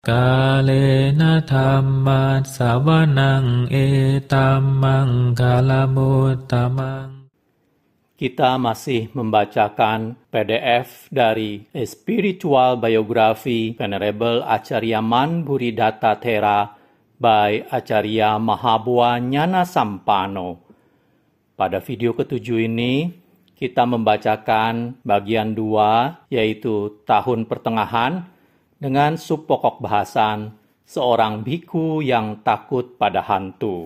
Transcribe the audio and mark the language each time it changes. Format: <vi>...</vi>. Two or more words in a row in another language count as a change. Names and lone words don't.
<pi>กาเลนะธัมมัสสวนังเอตัมมังคลมุตตมัง</pi> <id>Kita masih membacakan PDF dari A Spiritual Biography Venerable Acharya Man Buddhidhatta Thera by Acharya Mahabua Ñana Sampano. Pada video ketujuh ini, kita membacakan bagian 2, yaitu tahun pertengahan, dengan subpokok bahasan seorang biku yang takut pada hantu.</id>